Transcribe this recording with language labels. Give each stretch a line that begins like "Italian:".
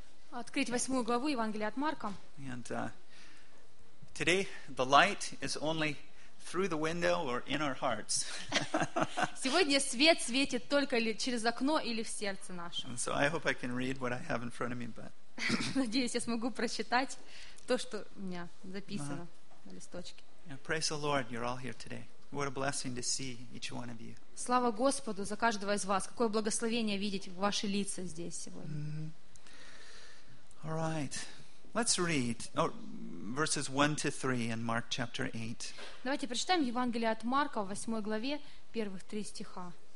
Russian: Открыть восьмую главу Евангелия от Марка.
English: And today the light is only through the window or in our hearts.
Russian: Сегодня свет светит только через окно или в сердце нашем.
English: And so I hope I can read what I have in front of me, but.
Russian: Надеюсь, я смогу прочитать то, что у меня записано на листочке.
English: Praise the Lord, you're all here today. What a blessing to see each one of you.
Russian: Слава Господу за каждого из вас. Какое благословение видеть ваши лица здесь сегодня.
English: All right. Let's read verses 1 to 3 in Mark chapter 8.
Russian: Давайте прочитаем Евангелие от Марка в 8 главе, первых 3 стиха.